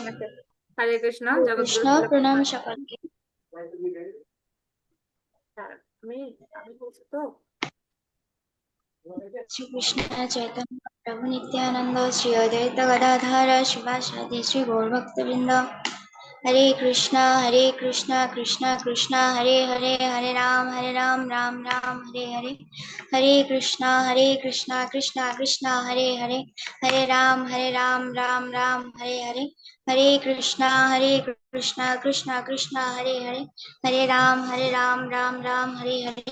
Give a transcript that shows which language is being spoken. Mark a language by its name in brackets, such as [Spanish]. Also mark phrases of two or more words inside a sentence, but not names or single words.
[Bangla] হরে কৃষ্ণ, জগৎগুরু কৃষ্ণ শিল প্রণাম প্রভুপাদ। সকলকে। আমি আমি বলছি তো। শ্রী কৃষ্ণ চৈতন্য প্রভু নিত্যানন্দ শ্রী অদ্বৈত গদাধর শিবাসাদি শ্রী গৌরভক্তবৃন্দ। [Sanskrit] हरे कृष्णा कृष्णा कृष्णा हरे हरे हरे राम राम राम हरे हरे। हरे कृष्णा कृष्णा कृष्णा हरे हरे हरे राम राम राम हरे हरे। हरे कृष्णा कृष्णा कृष्णा हरे हरे हरे राम राम राम हरे हरे।